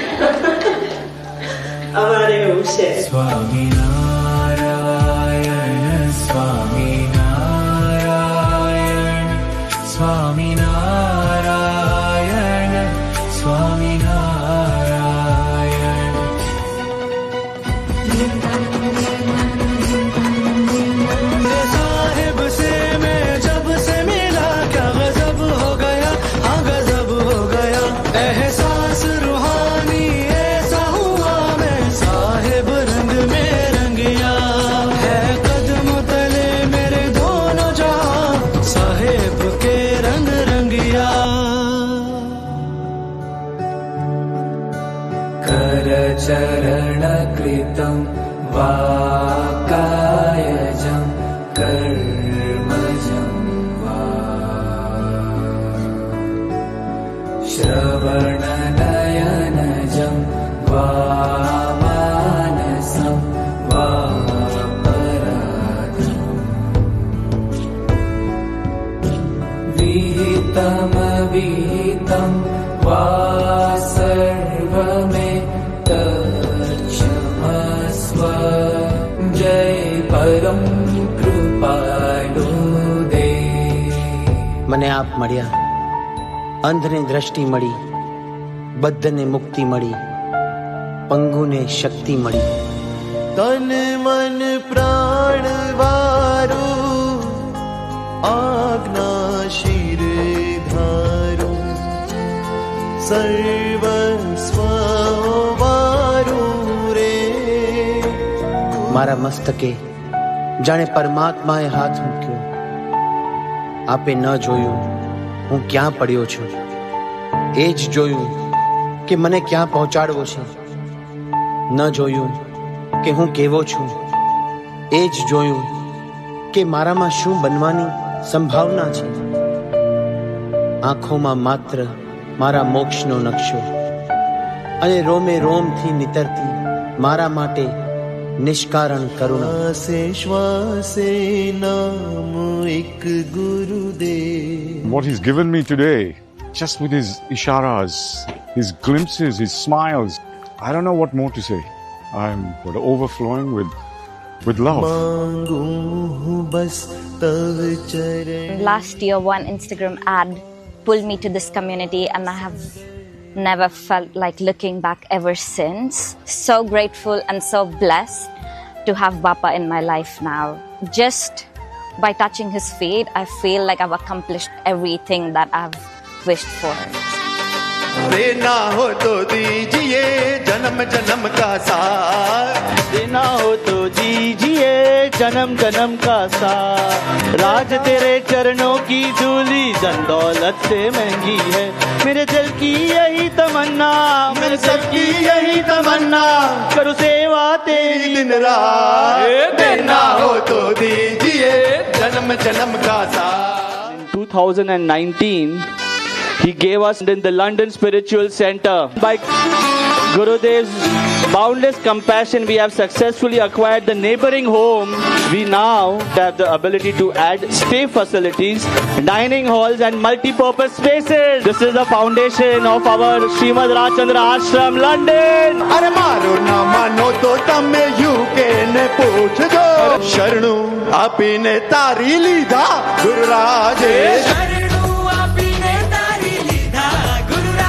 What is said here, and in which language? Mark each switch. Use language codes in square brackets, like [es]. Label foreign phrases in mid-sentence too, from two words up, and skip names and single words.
[gu] અમારે એવું છે. સ્વામિનારાયણ સ્વામિનારાયણ સ્વામિનારાયણ સ્વામિનારાયણ. [hi] साहिब से मैं जब से मिला क्या गजब हो गया, हाँ गजब हो गया. एहसास रूहानी ऐसा हुआ मैं साहिब रंग में रंग गया. है कदम तले मेरे दोनों जहां साहिब के रंग रंगिया. [sa] कर चरण कृतं वाकायजं कर्मजं वा श्रवणनयनजं वा मानसं वा पराधं विहितमविहितं वा सर्वमेतत्क्षमस्व. [hi] जय परम कृपालु देव. [gu] મને આપ મળ્યા, અંધને દ્રષ્ટિ મળી, બદ્ધને મુક્તિ મળી, પંગુને શક્તિ મળી. તન મન પ્રાણ વારું આજ્ઞા શિર ધારું સર્વસ્વ વારું રે. મારા મસ્તકે જાણે પરમાત્માએ હાથ મૂક્યો. આપે ન જોયું હું ક્યાં પડ્યો છું, એ જ જોયું કે મને ક્યાં પહોંચાડવો છે. ન જોયું કે હું કેવો છું, એ જ જોયું કે મારામાં શું બનવાની સંભાવના છે. આંખોમાં માત્ર મારા મોક્ષનો નકશો અને રોમે રોમથી નીતરતી મારા માટે નિષ્કારણ કરુણા. શ્વાસે નામ એક ગુરુદેવ. [en] What he's given me today, just with his isharas, his glimpses, his smiles, I don't know what more to say. I'm overflowing with love. Last year, one Instagram ad pulled me to this community, and I have never felt like looking back ever since. So grateful and so blessed to have Bappa in my life now. Just by touching his feet, I feel like I've accomplished everything that I've wished for. [hi] देना हो तो दीजिए जन्म जन्म का साथ, देना हो तो दीजिए जन्म जन्म का साथ. राज तेरे चरणों की धूली धन दौलत से महंगी है. मेरे दिल की यही तमन्ना, मेरे दिल की यही तमन्ना, करूं सेवा तेरी दिन रात. देना हो तो दीजिए जन्म जन्म का साथ. [en] In 2019, he gave us in the London Spiritual Center. By Gurudev's boundless compassion, we have successfully acquired the neighboring home. We now have the ability to add stay facilities, dining halls and multi-purpose spaces. This is the foundation of our Srimad Rajchandra Ashram, London. [gu] અરે મારો ના માનો તો તમે યુકે ને પૂછ દો. શરણું આપને તારી લીધા ગુરુરાજે. શરણું આપને તારી લીધા